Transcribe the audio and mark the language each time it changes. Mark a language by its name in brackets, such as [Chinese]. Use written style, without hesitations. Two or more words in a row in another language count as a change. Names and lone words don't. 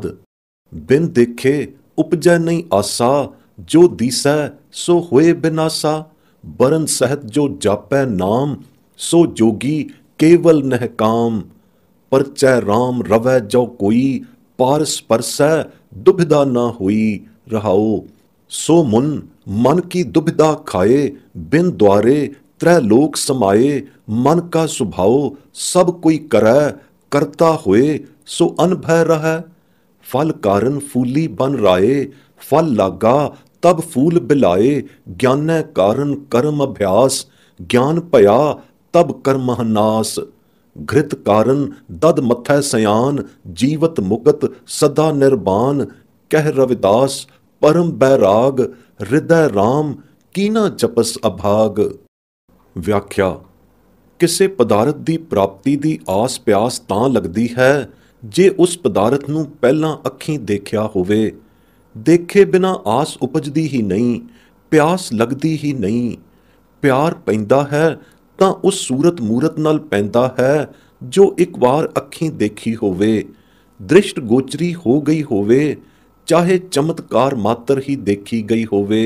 [Punjabi] ਬਿਨ ਦੇਖੇ ਉਪਜੈ ਨਹੀਂ ਆਸਾ, ਜੋ ਦੀਸੈ ਸੋ ਹੋਏ ਬਿਨਾਸਾ। ਬਰਨ ਸਹਿਤ ਜੋ ਜਾਪੈ ਨਾਮ, ਸੋ ਜੋਗੀ ਕੇਵਲ ਨਹਿਕਾਮ। ਪਰਚੈ ਰਾਮ ਰਵੈ ਜੋ ਕੋਈ, ਪਾਰਸ ਪਰਸੈ ਦੁਬਿਧਾ ਨਾ ਹੋਈ। ਰਹਾਓ ਸੋ ਮੁਨ ਮਨ ਕੀ ਦੁਬਿਧਾ ਖਾਏ ਬਿਨ ਦੁਆਰੇ ਤ੍ਰੈ ਲੋਕ ਸਮਾਏ। ਮਨ ਕਾ ਸੁਭਾਵ ਸਭ ਕੋਈ ਕਰੈ ਕਰਤਾ ਹੋਏ ਸੋ ਅਨਭੈ ਰਹੈ। ਫਲ ਕਾਰਨ ਫੂਲੀ ਬਨ ਰਾਏ ਫਲ ਲਾਗਾ ਤਬ ਫੂਲ ਬਿਲਾਏ। ਗਿਆਨੈ ਕਾਰਨ ਕਰਮ ਅਭਿਆਸ ਗਿਆਨ ਭਇਆ ਤਬ ਕਰਮਹ ਨਾਸ। ਘ੍ਰਿਤ ਕਾਰਨ ਦਧ ਮਥੈ ਸਿਆਨ ਜੀਵਤ ਮੁਕਤ ਸਦਾ ਨਿਰਬਾਨ। ਕਹ ਰਵਿਦਾਸ ਪਰਮ ਬੈਰਾਗ ਹਿਰਦੈ ਰਾਮ ਕੀਨਾ ਜਪਸ ਅਭਾਗ। व्याख्या। ਕਿਸੇ ਪਦਾਰਥ ਦੀ ਪ੍ਰਾਪਤੀ ਦੀ ਆਸ ਪਿਆਸ ਤਾਂ ਲੱਗਦੀ ਹੈ ਜੇ ਉਸ ਪਦਾਰਥ ਨੂੰ ਪਹਿਲਾਂ ਅੱਖੀਂ ਦੇਖਿਆ ਹੋਵੇ। ਦੇਖੇ ਬਿਨਾਂ ਆਸ ਉਪਜਦੀ ਹੀ ਨਹੀਂ, ਪਿਆਸ ਲੱਗਦੀ ਹੀ ਨਹੀਂ। ਪਿਆਰ ਪੈਂਦਾ ਹੈ ਤਾਂ ਉਸ ਸੂਰਤ ਮੂਰਤ ਨਾਲ ਪੈਂਦਾ ਹੈ ਜੋ ਇੱਕ ਵਾਰ ਅੱਖੀਂ ਦੇਖੀ ਹੋਵੇ, ਦ੍ਰਿਸ਼ਟ ਗੋਚਰੀ ਹੋ ਗਈ ਹੋਵੇ, ਚਾਹੇ ਚਮਤਕਾਰ ਮਾਤਰ ਹੀ ਦੇਖੀ ਗਈ ਹੋਵੇ।